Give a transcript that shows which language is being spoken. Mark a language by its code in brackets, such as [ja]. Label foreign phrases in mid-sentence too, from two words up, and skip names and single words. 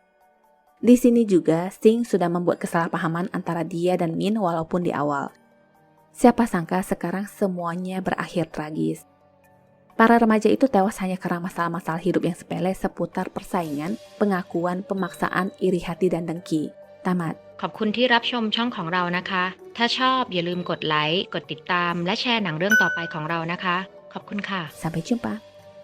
[id] Di sini juga Sing sudah membuat kesalahpahaman antara dia dan Min walaupun di awal. Siapa sangka sekarang semuanya berakhir tragis. Para remaja itu tewas hanya karena masalah-masalah hidup yang sepele seputar persaingan, pengakuan, pemaksaan, iri hati dan dengki. Tamat. [th] ขอบคุณที่รับชมช่องของเรานะคะ ถ้าชอบอย่าลืมกดไลค์ กดติดตาม และแชร์หนังเรื่องต่อไปของเรานะคะ ขอบคุณค่ะ [id] Sampai jumpa.